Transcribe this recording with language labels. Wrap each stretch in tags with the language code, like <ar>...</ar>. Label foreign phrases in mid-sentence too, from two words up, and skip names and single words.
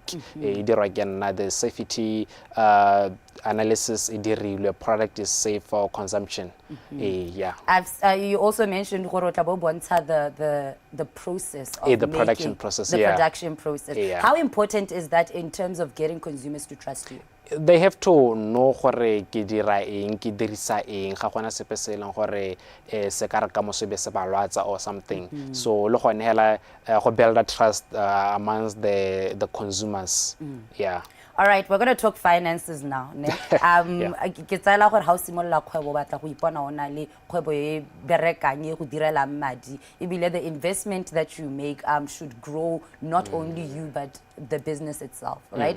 <en>The safety analysis, the product is safe for consumption. Yeah. You also mentioned the process of the production process. The production process. Yeah. How important is that in terms of getting consumers to trust you? They have to know</en> <tn>gore ke dira eng ke dirisa eng ga gona sepe se leng gore se ka re ka mo sebe se balwatsa</tn> <en>or something.</en> <tn>So le gone hela go</tn> <en>build a trust amongst the consumers. Yeah. All right, we're going to talk finances now. The investment that you make should grow not only you but the business itself, right?</en>